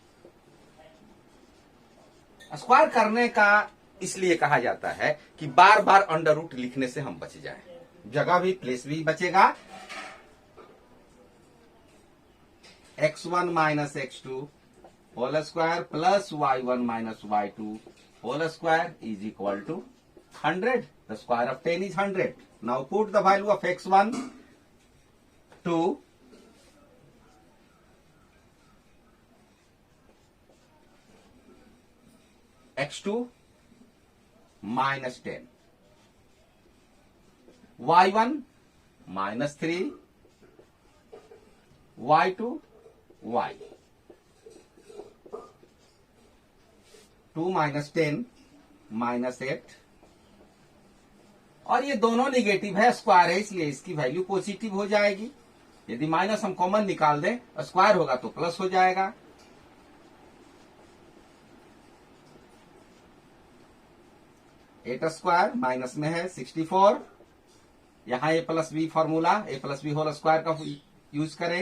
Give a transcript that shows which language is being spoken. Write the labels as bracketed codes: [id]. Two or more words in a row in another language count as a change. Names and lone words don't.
[hi] स्क्वायर करने का इसलिए कहा जाता है कि बार बार [en] under root [hi] लिखने से हम बच जाएं, जगह भी, प्लेस भी बचेगा। [en] x1 minus x2 whole square plus y1 minus y2 whole square is equal to 100. The square of 10 is 100. Now put the value of x1 to x2 minus 10, y1 minus 3, y2 y, 2 minus 10 minus 8। [hi] और ये दोनों निगेटिव है, स्क्वायर है, इसलिए इसकी [en] value positive [hi] हो जाएगी। यदि माइनस हम कॉमन निकाल दें, स्क्वायर होगा तो प्लस हो जाएगा। [en] eight square minus [hi] में है 64, यहां [en] a plus b formula, a plus b whole square [hi] का यूज करें।